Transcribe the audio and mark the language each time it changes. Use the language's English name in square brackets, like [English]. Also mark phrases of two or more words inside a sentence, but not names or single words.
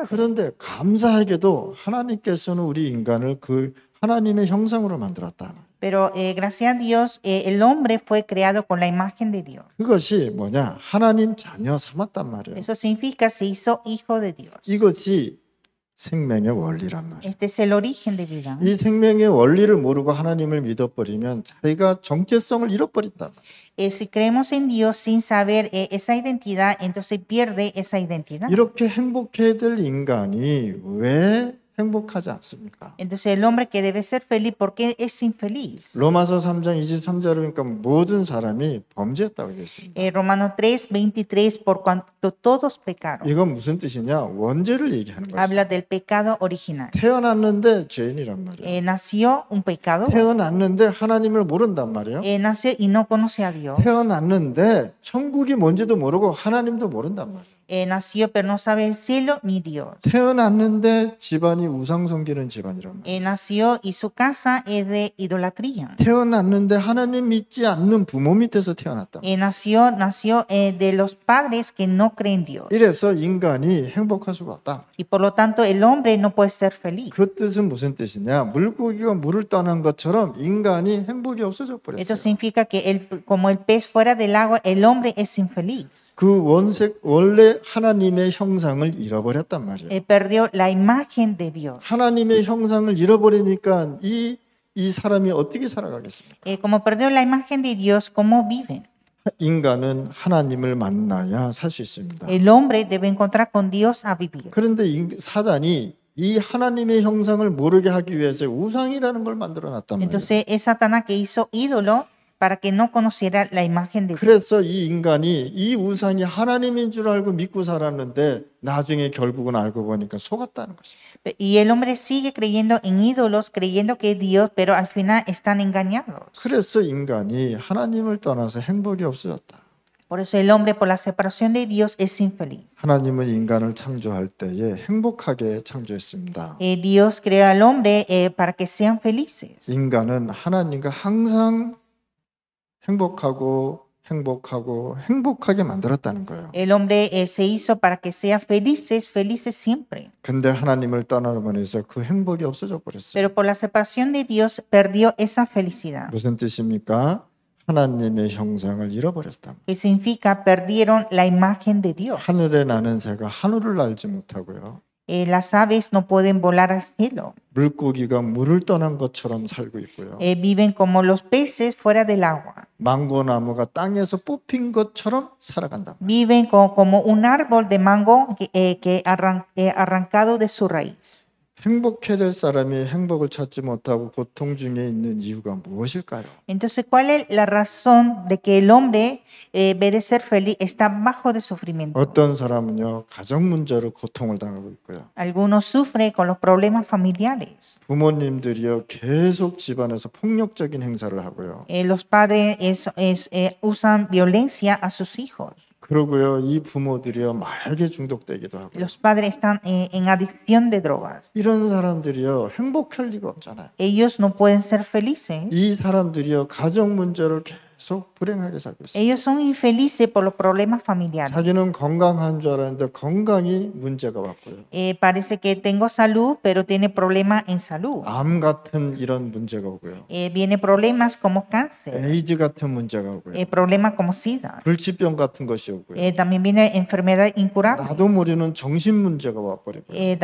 [Korean] 그런데 감사하게도 하나님께서는 우리 인간을 그 하나님의 형상으로 만들었다. [Spanish] Pero gracias a Dios, el hombre fue creado con la imagen de Dios. [Korean] 그것이 뭐냐? 하나님 자녀 삼았단 말이에요. [Spanish] Eso significa se hizo hijo de Dios. [Korean] 이것이 생명의 원리란 말이에요. [Spanish] Este es el origen de vida. [Korean] 이 생명의 원리를 모르고 하나님을 믿어버리면 자기가 정체성을 잃어버린다. [Spanish] Si creemos en Dios sin saber esa identidad, entonces pierde esa identidad. [Korean] 이렇게 행복해야 될 인간이 왜 행복하지 않습니까? [Spanish] Entonces el hombre que debe ser feliz, ¿por qué es infeliz? [Korean] 로마서 3장 23절을 보니까 모든 사람이 범죄했다고 했습니다. [Spanish] Romanos 3:23, por cuanto todos pecaron. [Korean] 이건 무슨 뜻이냐? 원죄를 얘기하는 거죠. [Spanish] Habla del pecado original. [Korean] 태어났는데 죄인이란 말이에요. [Spanish] Nació un pecado. [Korean] 태어났는데 하나님을 모른단 말이에요. [Spanish] Nació y no conoce a Dios. [Korean] 태어났는데 천국이 뭔지도 모르고 하나님도 모른단 말이에요. [Spanish] Nació pero no sabe el cielo ni Dios. [Korean] 태어났는데 집안이 우상 섬기는 집안이란 말이에요. [Spanish] Nació y su casa es de idolatría. [Korean] 태어났는데 하나님 믿지 않는 부모 밑에서 태어났다. [Spanish] Nació de los padres que no creen en Dios. [Korean] 이래서 인간이 행복할 수가 없다. [Spanish] Y por lo tanto el hombre no puede ser feliz. [Korean] 그 뜻은 무슨 뜻이냐? 물고기가 물을 떠난 것처럼 인간이 행복이 없어져 [Spanish] Esto [Korean] 버렸어요. [Spanish] significa que como el pez fuera del agua, el hombre es infeliz. [Korean] 그 원래 하나님의 형상을 잃어버렸단 말이에요. [Spanish] Perdió la imagen de Dios. [Korean] 하나님의 형상을 잃어버리니까 이 사람이 어떻게 살아가겠습니까? [Spanish] Como perdió la imagen de Dios, ¿cómo viven? [Korean] 인간은 하나님을 만나야 살 수 있습니다. [Spanish] El hombre debe encontrar con Dios a vivir. [Korean] 그런데 사단이 이 하나님의 형상을 모르게 하기 위해서 우상이라는 걸 만들어 놨단 말이에요. [Spanish] Entonces es Satanás que hizo ídolo para que no conociera la imagen de Dios. [Korean] 그래서 이 인간이 이 우상이 하나님인 줄 알고 믿고 살았는데 나중에 결국은 알고 보니까 속았다는 것입니다. [Spanish] Y el hombre sigue creyendo en ídolos, creyendo que es Dios, pero al final están engañados. [Korean] 그래서 인간이 하나님을 떠나서 행복이 없어졌다. [Spanish] Por eso el hombre, por la separación de Dios, es infeliz. [Korean] 하나님은 인간을 창조할 때에 행복하게 창조했습니다. [Spanish] Dios creó al hombre para que sean felices. [Korean] 인간은 하나님과 항상 행복하게 만들었다는 거예요. [Spanish] El hombre se hizo para que sean felices siempre. [Korean] 근데 하나님을 떠나면서 그 행복이 없어져 버렸어요. [Spanish] Pero por la separación de Dios perdió esa felicidad. [Korean] 무슨 뜻입니까? 하나님의 형상을 잃어버렸다. [Spanish] Que significa perdieron la imagen de Dios. [Korean] 하늘에 나는 새가 하늘을 날지 못하고요. [Spanish] Las aves no pueden volar al cielo. [Korean] 물고기가 물을 떠난 것처럼 살고 있고요. [Spanish] Viven como los peces fuera del agua. [Korean] 망고나무가 땅에서 뽑힌 것처럼 살아간다. [Spanish] Viven como un árbol de mango arrancado de su raíz. [Korean] 행복해야 될 사람이 행복을 찾지 못하고 고통 중에 있는 이유가 무엇일까요? [Spanish] Entonces, ¿cuál es la razón de que el hombre, en vez de ser feliz, está bajo de sufrimiento? [Korean] 어떤 사람은요, 가정 문제로 고통을 당하고 있고요. [Spanish] Algunos sufren con los problemas familiares. [Korean] 부모님들이요, 계속 집안에서 폭력적인 행사를 하고요. [Spanish] Los padres usan violencia a sus hijos. [Korean] 그러고요, 이 부모들이요, 마약에 중독되기도 하고. [Spanish] Los padres están en adicción de drogas. [Korean] 이런 사람들이요, 행복할 리가 없잖아요. [Spanish] Ellos no pueden ser felices. [Korean] 이 사람들이요, 가정 문제로 계속 불행하게 살고 있어요. [Spanish] Ellos son infelices por los problemas familiares. [Korean] 자기는 건강한 줄 알았는데 건강이 문제가 왔고요. [Spanish] Parece que tengo salud, pero tiene problemas en salud. [Korean] 암 같은 이런 문제가 오고요. [Spanish] Viene problemas como cáncer, [Korean] 에이즈 같은 문제가 오고요. [Spanish] problemas como SIDA. [Korean] 불치병 같은 것이 오고요. [Spanish] También viene enfermedad incurable. [Korean] 나도 모르는 정신 문제가 와버리고요.